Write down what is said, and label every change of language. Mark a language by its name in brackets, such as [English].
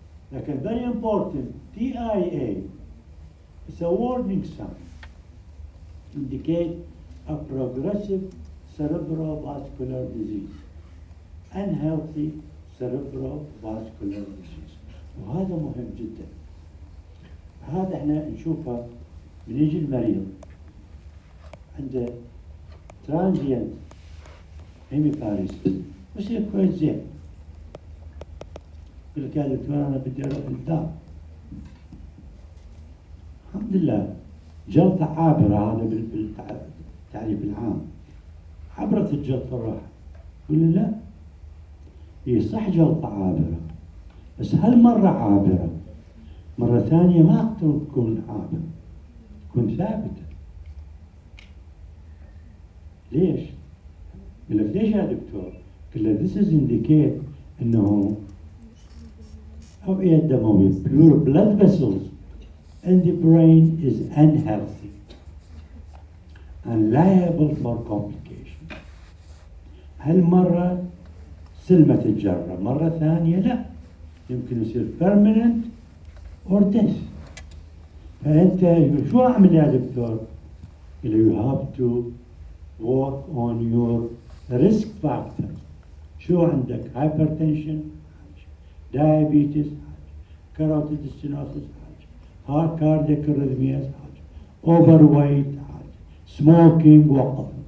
[English] Like a very important TIA, it's a warning sign, indicate a progressive cerebrovascular disease, unhealthy cerebrovascular disease. [Arabic] وهذا مهم جدا. هذا احنا نشوفه من يجي المريض عنده ترانزيانت هيميباريسيس بصير كويس زين. يقول لك يا دكتور انا بدي اروح الدار. الحمد لله جلطة عابرة، هذا بالتعريف العام. عبرت الجلطة راحت. يقول لي لا، هي صح جلطة عابرة، بس هالمرة عابرة، مرة ثانية ما تكون عابرة، تكون ثابتة. ليش؟ يقول لك ليش يا دكتور؟ قل له [English] this is indicate [Arabic] انه أوعية دموية [English] pure blood vessels in the brain is unhealthy and liable for complication. [Arabic] هالمرة سلمت الجرة، مرة ثانية لا، يمكن يصير [English] permanent or death. [Arabic] فأنت شو أعمل يا دكتور؟ [English] you have to work on your risk factors. [Arabic] شو عندك؟ [English] hypertension، diabetes، carotid stenosis، heart cardiac arrhythmias، overweight، smoking [Arabic] وقف.